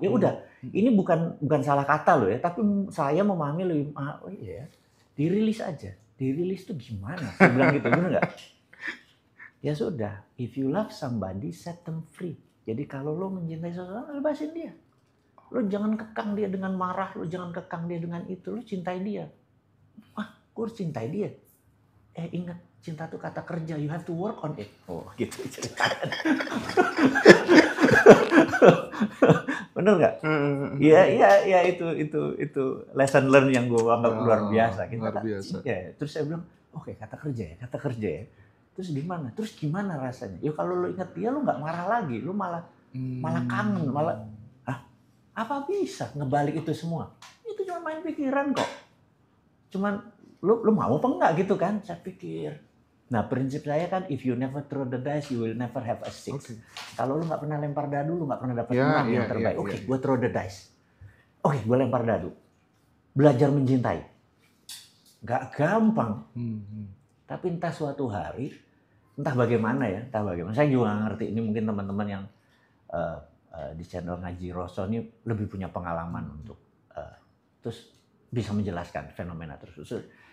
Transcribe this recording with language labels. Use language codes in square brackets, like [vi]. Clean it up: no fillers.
[id] Ya udah, ini bukan salah kata loh ya, tapi saya memahami lebih, oh iya, dirilis aja. Dirilis tuh gimana? Saya bilang gitu, bener nggak? Ya sudah, [en] if you love somebody, set them free. [id] Jadi kalau lo mencintai seseorang, lepasin dia. Lo jangan kekang dia dengan marah, lo jangan kekang dia dengan itu, lo cintai dia. Gue harus cintai dia. Ingat, cinta itu kata kerja, [en] you have to work on it. [id] Oh, gitu ceritanya. Bener nggak? Iya itu lesson learn yang gue anggap luar biasa. Luar biasa. Terus saya bilang, oke, kata kerja ya. Terus gimana rasanya? Ya kalau lo ingat dia, lo nggak marah lagi, lo malah kangen, apa bisa ngebalik itu semua? Itu cuma main pikiran kok. Cuman lu mau apa enggak gitu kan? Saya pikir. Nah, prinsip saya kan, [en] if you never throw the dice, you will never have a six. [id] Kalau lu nggak pernah lempar dadu, lu nggak pernah dapat menang yang terbaik. Oke, gue [en] throw the dice. [id] Oke, gue lempar dadu. Belajar mencintai. Nggak gampang. Tapi entah suatu hari, entah bagaimana. Saya juga nggak ngerti. Ini mungkin teman-teman yang di channel Ngaji Rosso ini lebih punya pengalaman untuk terus bisa menjelaskan fenomena tersebut.